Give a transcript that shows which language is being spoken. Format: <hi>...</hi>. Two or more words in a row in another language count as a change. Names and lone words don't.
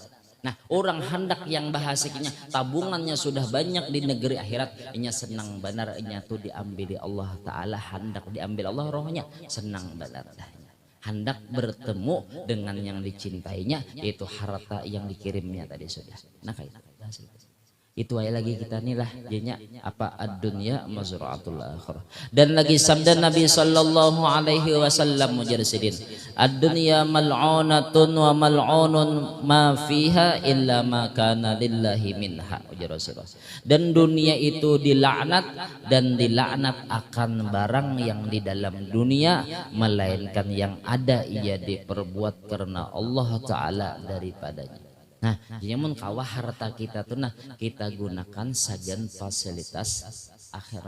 <bjn>Nah orang hendak yang bahasanya tabungannya sudah banyak di negeri akhirat, inya senang benar, inya tuh diambil di Allah Ta'ala, hendak diambil Allah rohnya, senang benar. Hendak bertemu dengan yang dicintainya yaitu harta yang dikirimnya tadi sudah. Nah kayak itu aja lagi kita nih lah jadinya apa</bjn> <ar>الدنيا مزرعة الآخرة.</ar> <bjn>Dan lagi sabda Nabi</bjn> <ar>صلى الله عليه وسلم</ar> <bjn>mujarsidin</bjn> <ar>الدنيا ملعونة وملعون ما فيها إلا ما كان لله منها</ar> <bjn>ujar Rasulullah. Dan dunia itu dilaknat dan dilaknat akan barang yang di dalam dunia melainkan yang ada ia diperbuat karena Allah Ta'ala daripadanya. Nah, jamun kawah harta kita tuh nah kita gunakan sagan fasilitas akhirat.</bjn>